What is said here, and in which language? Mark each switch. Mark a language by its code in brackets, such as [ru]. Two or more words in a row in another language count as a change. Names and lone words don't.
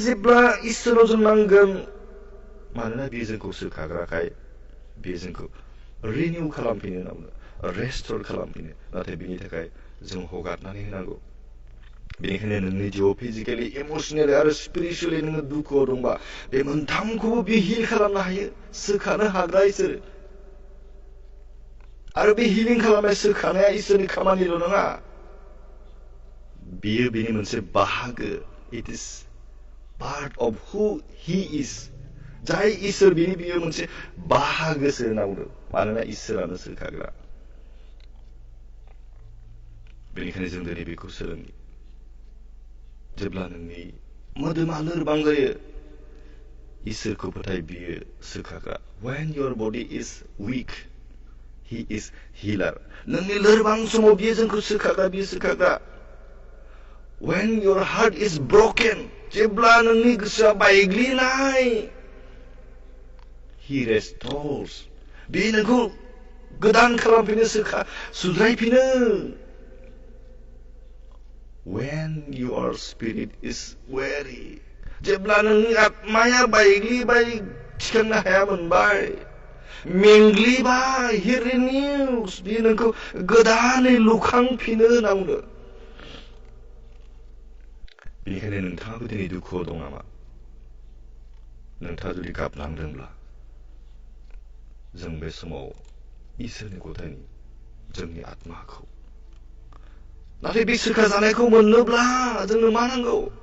[brx] जेब्ला इसोराव जों नांगोन मानोना बेयो जोंखौ सोखाग्राखाय बेयो जोंखौ रिनिउ खालामफिनो होनना बुङो रेस्टोर खालामफिनो नाथाय बेनि थाखाय जों हगारनानै होनांगौ बेनिखायनो नोंनि जिउआव [en] physically emotionally [brx] आरो स्पिरिचुवेलि नोङो दुखुआव दंबा बे मोनथामखौबो बे हिल खालामनो हायो सोखानो हाग्रा इसोर आरो बे हिलिं खालामनाय सोखानाया इसोरनि खामानिल' नङा बेयो बेनि मोनसे बाहागो [en] it is part of who he is [brx] जाय इसोर बेयो मोनसे बाहागोसो होनना बुंदों मानोना इसोरानो सोखाग्रा बेनिखायनो जों दिनै बेखौ सोलोङो जेब्ला नोंनि मोदोमा लोरबां जायो इसोरखौ फोथाय बियो सोखाग्रा [en] when your body is weak he is healer [brx] नोंनि लोरबां समाव बियो जोंखौ सोखाग्रा बियो सोखाग्रा [en] when your heart is broken [brx] जेब्ला नोंनि गोसोआ बायग्लिनाय [en] he restores [brx] बे नोंखौ गोदान खालामफिनो सुद्रायफिनो [en] when your spirit is weary [brx] जेब्ला नोंनि आत्माया बायग्लिबाय थिखांनो हाया मोनबाय मेंग्लिबाय [en] he renews [brx] बे नोंखौ गोदानै लुखांफिनो होनना बुंदों बेनिखायनो नोंथाङाबो दिनै दुखुआव दं नामा नोंथाङा जुदि गाबनांदोंब्ला जों बे समाव इसोरनि गथायनि जोंनि आत्माखौ नाथाय बे सोखाजानायखौ मोननोब्ला जोंनो मा नांगौ